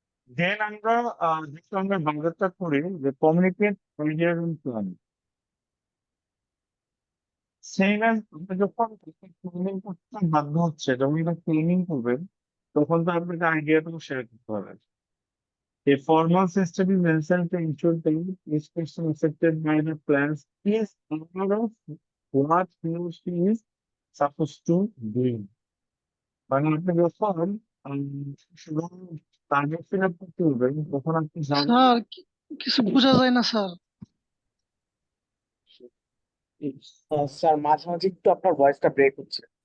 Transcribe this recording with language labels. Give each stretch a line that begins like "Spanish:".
Bangla: দেন আমরা যেহেতু আমরা বাংলাটা করি যে কমিউনিকেট আইডিয়া প্ল্যান, সেই না আপনি যখন ট্রেনিং করতে বাধ্য হচ্ছে, যখন এটা ট্রেনিং করবেন তখন তো আপনাকে আইডিয়াটাও শেয়ার করতে হবে।
English: A formal system is necessary to ensure that each person affected by the plans is aware of what he or she is supposed to do.
Bangla: মানে আপনি যখন উম, শুধু টার্গেট ফিল আপ করতে হবে তখন আপনি জানেন স্যার কিছু বোঝা যায় না স্যার। স্যার মাঝে মাঝে একটু আপনার ভয়েসটা ব্রেক হচ্ছে।